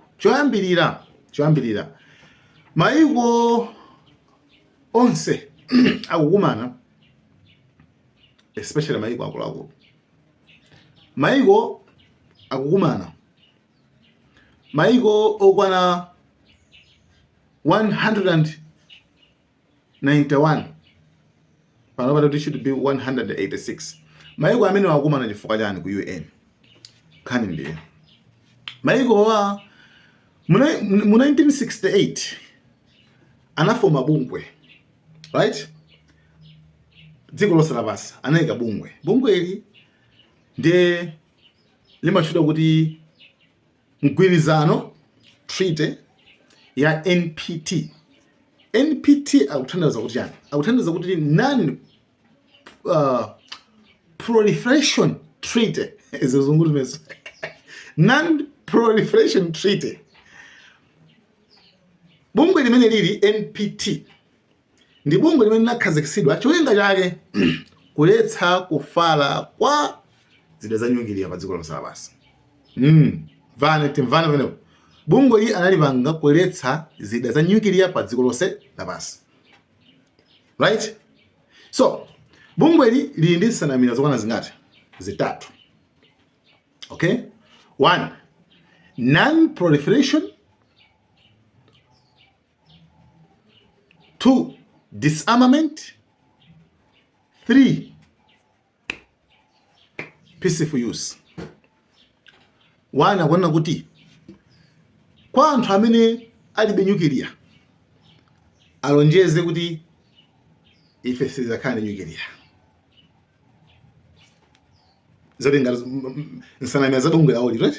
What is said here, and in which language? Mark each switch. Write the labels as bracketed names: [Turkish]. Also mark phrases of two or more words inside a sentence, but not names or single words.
[Nyanja] Choyambirira maiko onse akukumana, especially maiko akuluakulu. Maiko akukumana, maiko okwana 191 panopa kuti [English] should be [Nyanja] 186. Maiko amene akukumana chifukwa chani ku UN nkhani ndiyo maikowa mu 1968 anafoma bungwe, right? Dziko lonse lapansi anayika bungwe ili ndiye limatchedwa kuti mgwirizano, treaty ya NPT. NPT akuthandiza kuti yani? Akuthandiza kuti [English] non-proliferation treaty. Non-proliferation treaty. [Nyanja] Bungwe limene lili NPT ndi bungwe limene linakhazikitsidwa cholinga chake kuletsa kufala kwa zida za nyukiliya pa dziko lonse lapansi. Mvane pamenepo. Bungwe li analipanga kuletsa zida za nyukiliya pa dziko lonse lapansi. [English] Right? [Nyanja] So, bungwe li ndi nsanamira zokwana zingati? Zitatu. [English] Okay? 1. Non-proliferation. 2. Disarmament. 3. Peaceful use. [Nyanja] 1 akuona kuti kwa anthu amene alibe nyukiliya alonjeze kuti ife sizakhala nyukiliya. Zote ngati nsanamira za bungwe lawo, right?